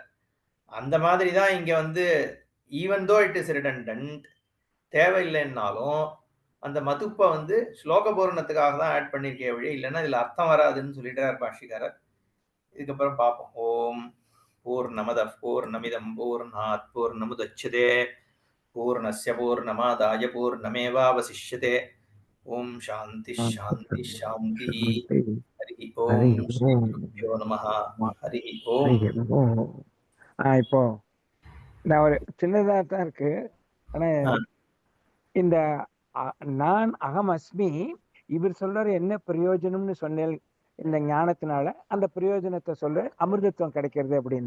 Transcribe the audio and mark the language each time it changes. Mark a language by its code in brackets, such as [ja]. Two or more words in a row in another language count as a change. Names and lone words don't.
[ta] அந்த மாதிரி தான் இங்க [en] even though it is redundant, [ta] தேவையில்லைன்னாலும் அந்த மதுப்பை ஸ்லோக பூரணத்துக்காக தான் ஆட் பண்ணிருக்கே வழி, இல்லைன்னா இதுல அர்த்தம் வராதுன்னு சொல்லிட்டார் பாஷிகாரர். இதுக்கப்புறம் பார்ப்போம். [sa] ओम् पूर्णमद पूर्णमिदम् पूर्णात् पूर्णमुदच्यते पूर्णस्य पूर्णमादाय पूर्णमेवावशिष्यते. ओम् शान्ति शान्ति शान्ति. हरि ओम् श्री गुरुभ्यो नमः। हरि ओम्. [ta] இப்போ நான் ஒரு சின்னதா தான் இருக்கு. ஆனா இந்த நான் [sa] अहम् अस्मि [ta] இவர் சொல்றாரு என்ன பிரயோஜனம்னு சொன்னேன் இந்த ஞானத்தினால, அந்த பிரயோஜனத்தை சொல்ற அமிர்தத்துவம் கிடைக்கிறது அப்படின்னு.